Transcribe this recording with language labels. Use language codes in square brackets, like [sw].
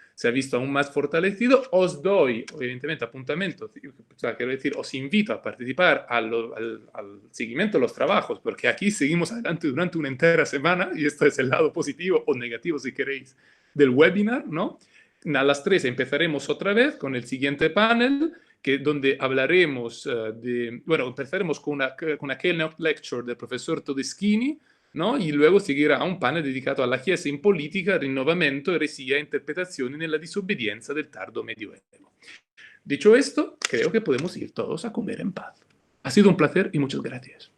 [es] se ha visto aún más fortalecido. Os doy, evidentemente, apuntamientos, o sea, quiero decir, os invito a participar al seguimiento de los trabajos, porque aquí seguimos adelante durante una entera semana, y esto es el lado positivo o negativo, si queréis, del webinar, ¿no? A las 3 empezaremos otra vez con el siguiente panel, donde hablaremos empezaremos con una keynote lecture del profesor Todeschini, ¿no? [it] Y luego seguirá un panel dedicato alla Chiesa in politica, rinnovamento, eresia e interpretazioni nella disobbedienza del tardo medioevo. [es] Dicho esto, creo que podemos ir todos a comer en paz. Ha sido un placer y muchas gracias.